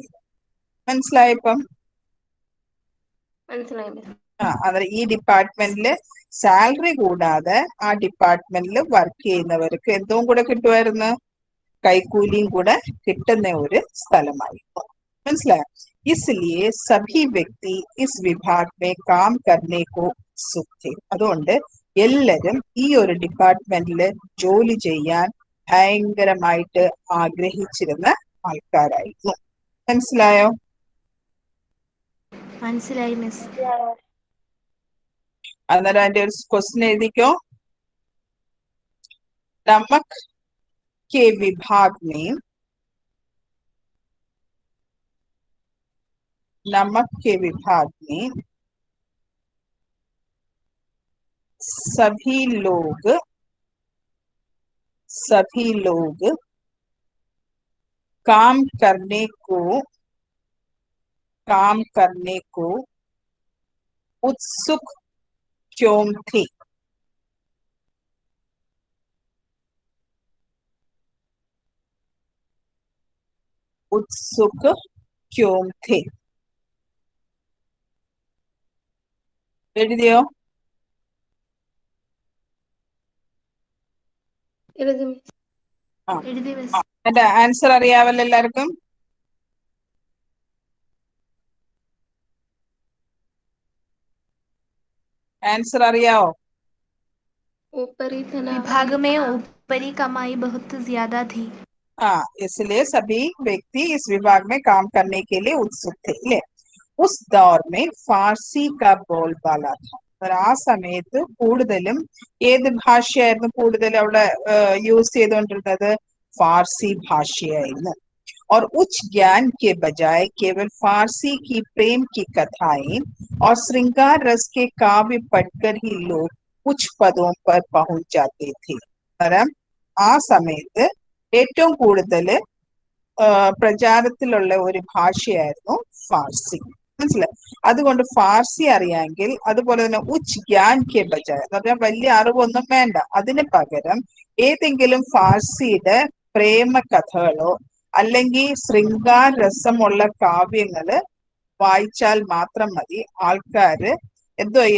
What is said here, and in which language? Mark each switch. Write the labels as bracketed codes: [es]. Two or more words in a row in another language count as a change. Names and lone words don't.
[ml] മനസ്സിലായപ്പം? അതെ. ഈ ഡിപ്പാർട്ട്മെന്റില് സാലറി കൂടാതെ ആ ഡിപ്പാർട്ട്മെന്റിൽ വർക്ക് ചെയ്യുന്നവർക്ക് എന്തോ കൂടെ കിട്ടുമായിരുന്നു? കൈക്കൂലിയും കൂടെ കിട്ടുന്ന ഒരു സ്ഥലമായിരുന്നു. മനസ്സിലായോ? [hi] इसलिए सभी व्यक्ति इस विभाग में काम करने को उत्सुक थे. [ml] അതുകൊണ്ട് എല്ലാരും ഈ ഒരു ഡിപ്പാർട്ട്മെന്റിൽ ജോലി ചെയ്യാൻ ഭയങ്കരമായിട്ട് ആഗ്രഹിച്ചിരുന്ന ആൾക്കാരായിരുന്നു. മനസ്സിലായോ? മനസ്സിലായി മിസ്. അന്നേരം അതിന്റെ ഒരു ക്വസ്റ്റ്യൻ എഴുതിക്കോ. [hi] नमक के विभाग में सभी लोग काम करने को उत्सुक क्यों थे? उत्सुक क्यों थे? [ml] എഴുതിയോ? എഴുതി മിസ്. ആ, എഴുതി മിസ്. എന്റെ ആൻസർ അറിയാവല്ലോ എല്ലാവർക്കും? आंसर അറിയാവോ? [hi] ऊपरी विभाग में ऊपरी कमाई बहुत ज्यादा थी. हाँ, इसलिए सभी व्यक्ति इस विभाग में काम करने के लिए उत्सुक थे അല്ലേ? उस दौर में फारसी का बोलबाला था. [ml] ആ സമയത്ത് കൂടുതലും ഏത് ഭാഷയായിരുന്നു കൂടുതൽ അവിടെ യൂസ് ചെയ്തുകൊണ്ടിരുന്നത്? फारसी ഭാഷയായിരുന്നു. [hi] और उच्च ज्ञान के बजाय केवल फारसी की प्रेम की कथाएं और श्रृंगार रस के काव्य पढ़कर ही लोग उच्च पदों पर पहुंच जाते थे. [ml] കാരണം ആ സമയത്ത് ഏറ്റവും കൂടുതൽ പ്രചാരത്തിലുള്ള ഒരു ഭാഷയായിരുന്നു ഫാർസി. മനസ്സിലായി? അതുകൊണ്ട് ഫാർസി അറിയാമെങ്കിൽ അതുപോലെ തന്നെ [hi] उच्च ज्ञान के बजाय [ml] എന്ന് പറഞ്ഞാൽ വലിയ അറിവൊന്നും വേണ്ട, അതിന് പകരം ഏതെങ്കിലും ഫാർസിയുടെ പ്രേമ കഥകളോ അല്ലെങ്കിൽ ശൃംഗാര രസമുള്ള കാവ്യങ്ങള് വായിച്ചാൽ മാത്രം മതി, ആൾക്കാര് എന്തോ ചെയ്യും?